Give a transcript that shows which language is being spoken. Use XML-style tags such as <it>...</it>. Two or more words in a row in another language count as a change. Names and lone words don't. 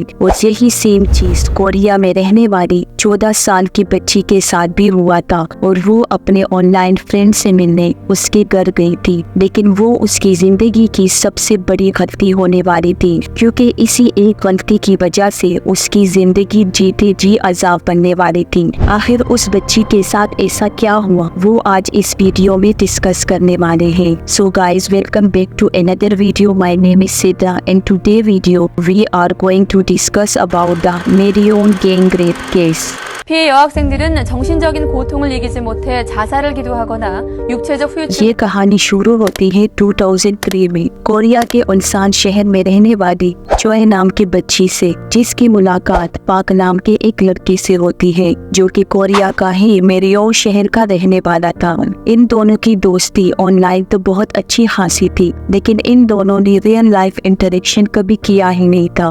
<hi>और यही सेम चीज कोरिया में रहने वाली 14 साल की बच्ची के साथ भी हुआ था और वो अपने</hi> <en>online friend</en> <hi>से मिलने उसके घर गई थी, लेकिन वो उसकी जिंदगी की सबसे बड़ी गलती होने वाली थी, क्योंकि इसी एक गलती की वजह से उसकी जिंदगी जीते जी अजाब बनने वाली थी। आखिर उस बच्ची के साथ ऐसा क्या हुआ, वो आज इस वीडियो में डिस्कस करने वाले हैं।</hi> <en>So guys, welcome back to another video. My name is Siddha and today video we are going to discuss about the Merion gang rape case.</en> <ko>피해 여학생들은 정신적인 고통을 이기지 못해 자살을 기도하거나 육체적 후유증।</ko> <hi>ये कहानी शुरू होती है 2003 में कोरिया के उनसान शहर में रहने वाली चोए नाम की बच्ची से, जिसकी मुलाकात पाक नाम के एक लड़के से होती है जो कि कोरिया का ही मेरियोन शहर का रहने वाला था। इन दोनों की दोस्ती ऑनलाइन तो बहुत अच्छी खासी थी, लेकिन इन दोनों ने</hi> <en>real life interaction</en> <hi>कभी किया ही नहीं था।</hi>